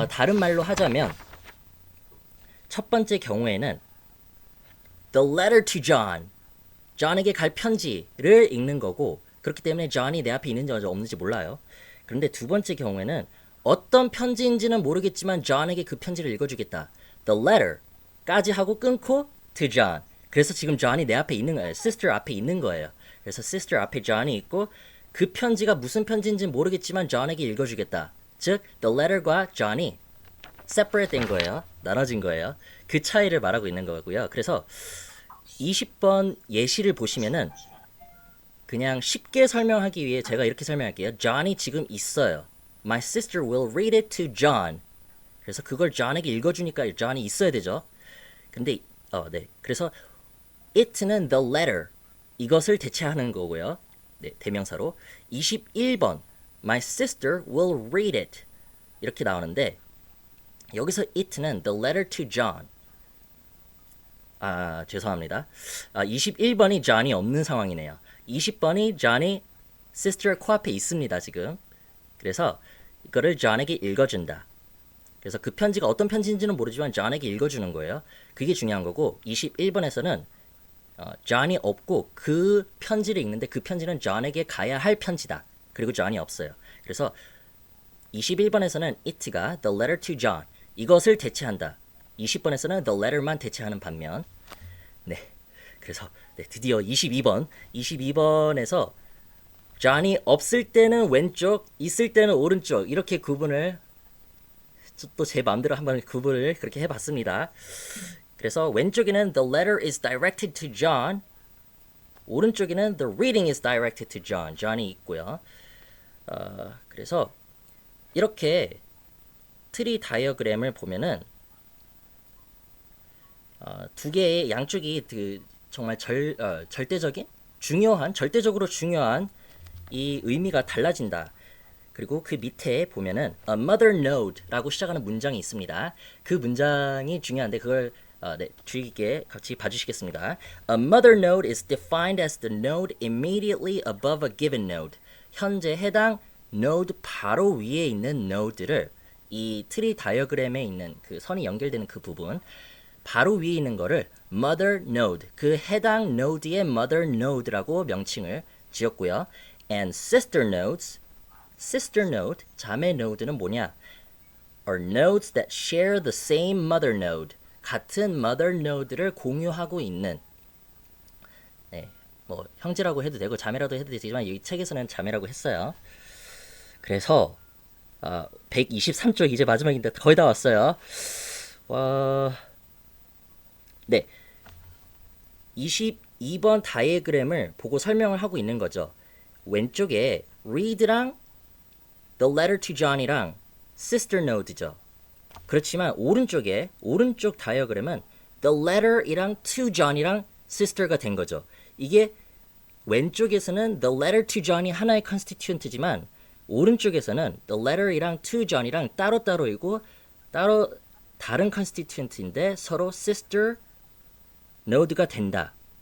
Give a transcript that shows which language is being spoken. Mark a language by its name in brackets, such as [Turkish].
[Korean] 다른 말로 하자면 첫 번째 경우에는 [English] the letter to John, [Korean] John에게 갈 편지를 읽는 거고 그렇기 때문에 John이 내 앞에 있는지 없는지 몰라요. 그런데 두 번째 경우에는 어떤 편지인지는 모르겠지만 John에게 그 편지를 읽어주겠다. The letter까지 하고 끊고 to John. 그래서 지금 John이 내 앞에 있는 거예요. sister 앞에 있는 거예요. 그래서 sister 앞에 John이 있고 그 편지가 무슨 편지인지는 모르겠지만 John에게 읽어주겠다. 즉 the letter과 John이 separate 된 거예요. 나눠진 거예요. 그 차이를 말하고 있는 거고요. 그래서 20번 예시를 보시면은 그냥 쉽게 설명하기 위해 제가 이렇게 설명할게요. John이 지금 있어요. [English] My sister will read it to John. [Korean] 그래서 그걸 John에게 읽어주니까 John이 있어야 되죠. 근데 네. 그래서 it는 the letter 이것을 대체하는 거고요. 네, 대명사로 21번 [English] My sister will read it [Korean] 이렇게 나오는데 여기서 it는 [English] the letter to John. [Korean] 죄송합니다. 21번이 John이 없는 상황이네요. 20번이 John이 sister 코앞에 있습니다, 지금. 그래서 이거를 John에게 읽어준다. 그래서 그 편지가 어떤 편지인지는 모르지만 John에게 읽어주는 거예요. 그게 중요한 거고 21번에서는 John이 없고 그 편지를 읽는데 그 편지는 John에게 가야 할 편지다. 그리고 John이 없어요. 그래서 21번에서는 it가 [English] the letter to John [Korean] 이것을 대체한다. 20번에서는 the letter만 대체하는 반면 네. 그래서 네, 드디어 22번에서 John이 없을 때는 왼쪽, 있을 때는 오른쪽 이렇게 구분을 또 제 마음대로 한번 구분을 그렇게 해봤습니다. 그래서 왼쪽에는 [English] the letter is directed to John, [Korean] 오른쪽에는 [English] the reading is directed to John, [Korean] John이 있고요. 그래서 이렇게 트리 다이어그램을 보면은 두 개의 양쪽이 정말 절대적인 절대적으로 중요한 이 의미가 달라진다. 그리고 그 밑에 보면은 a mother node라고 시작하는 문장이 있습니다. 그 문장이 중요한데 그걸 네, 주의 깊게 같이 봐주시겠습니다. [English] A mother node is defined as the node immediately above a given node. [Korean] 현재 해당 node 바로 위에 있는 node를 이 트리 다이어그램에 있는 그 선이 연결되는 그 부분 바로 위에 있는 거를 mother node, 그 해당 node의 mother node라고 명칭을 지었고요. [English] And sister nodes, sister node, [Korean] 자매 node는 뭐냐? [English] Are nodes that share the same mother node, [Korean] 같은 mother node를 공유하고 있는 네, 뭐 형제라고 해도 되고 자매라도 해도 되지만 이 책에서는 자매라고 했어요. 그래서 123쪽 이제 마지막인데 거의 다 왔어요. 네. 22번 다이어그램을 보고 설명을 하고 있는 거죠. 왼쪽에 read랑 [English] the letter to John [Korean] 이랑 sister node죠. 그렇지만 오른쪽 다이어그램은 the letter이랑 to John이랑 sister가 된 거죠. 이게 왼쪽에서는 [English] the letter to John [Korean] 이 하나의 constituent지만 오른쪽에서는 the letter이랑 to John이랑 따로따로이고 따로 다른 constituent인데 서로 sister node가 된다.